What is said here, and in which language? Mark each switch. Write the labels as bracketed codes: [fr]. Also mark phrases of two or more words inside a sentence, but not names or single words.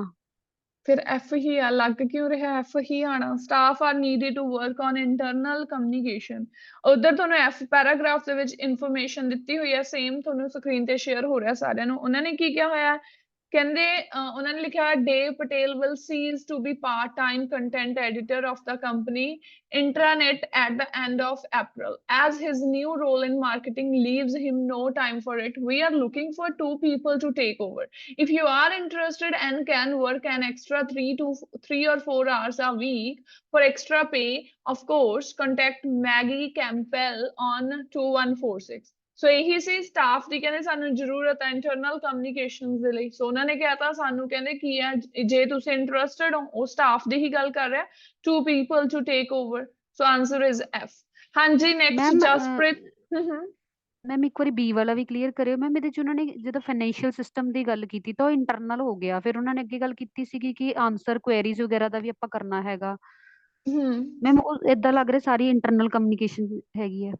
[pa] ਫਿਰ ਐਫ ਹੀ ਆ ਲੱਗ ਕਿਉਂ ਰਿਹਾ ਐਫ ਹੀ ਆਣਾ [en] staff are needed to work on internal communication [pa] ਉਧਰ ਤੁਹਾਨੂੰ ਐਫ ਪੈਰਾਗ੍ਰਾਫ ਦੇ ਵਿੱਚ ਇਨਫੋਰਮੇਸ਼ਨ ਦਿੱਤੀ ਹੋਈ ਹੈ ਸੇਮ ਤੁਹਾਨੂੰ ਸਕਰੀਨ ਤੇ ਸ਼ੇਅਰ ਹੋ ਰਿਹਾ ਸਾਰਿਆਂ ਨੂੰ ਉਹਨਾਂ ਨੇ ਕੀ ਕਿਹਾ ਹੋਇਆ ਕਹਿੰਦੇ ਉਹਨਾਂ ਨੇ ਲਿਖਿਆ ਡੇਵ ਪਟੇਲ [en] will cease to be part-time content editor of the company intranet at the end of April as his new role in marketing leaves him no time for it. We are looking for 2 people to take over. If you are interested and can work an extra 3 or 4 hours a week for extra pay, of course, contact Maggie Campbell on 2146. [pa] ਸੋ ਇਹੀ ਸੀ ਸਟਾਫ ਦੀ ਕਹਿੰਦੇ ਸਾਨੂੰ ਜ਼ਰੂਰਤ ਹੈ [en] internal communication [pa] ਦੇ ਲਈ ਸੋ ਉਹਨਾਂ ਨੇ ਕਿਹਾ ਤਾਂ ਸਾਨੂੰ ਕਹਿੰਦੇ ਕੀ ਹੈ ਜੇ ਤੁਸੀਂ ਇੰਟਰਸਟਿਡ ਹੋ ਉਹ ਸਟਾਫ ਦੀ ਹੀ ਗੱਲ ਕਰ ਰਿਹਾ [en] 2 people to take over [pa] ਸੋ [en] answer is F [pa] ਹਾਂਜੀ ਨੈਕਸਟ ਮੈਮ ਜਸਪ੍ਰੀਤ ਮੈਮ ਇੱਕ ਵਾਰੀ ਬੀ ਵਾਲਾ ਵੀ ਕਲੀਅਰ ਕਰਿਓ ਮੈਮ ਇਹਦੇ ਚ ਉਹਨਾਂ ਨੇ ਜਦੋਂ [en] financial system [pa] ਦੀ ਗੱਲ ਕੀਤੀ ਤਾਂ ਉਹ ਇੰਟਰਨਲ ਹੋ ਗਿਆ ਫਿਰ ਉਹਨਾਂ ਨੇ ਅੱਗੇ ਗੱਲ ਕੀਤੀ ਸੀਗੀ ਕਿ [en] answer queries [pa] ਵਗੈਰਾ ਦਾ ਵੀ ਆਪਾਂ ਕਰਨਾ ਹੈਗਾ ਮੈਮ ਉਹ ਏਦਾਂ ਲੱਗ ਰਿਹਾ ਸਾਰੀ [en] internal communication [pa] ਹੈਗੀ ਹੈ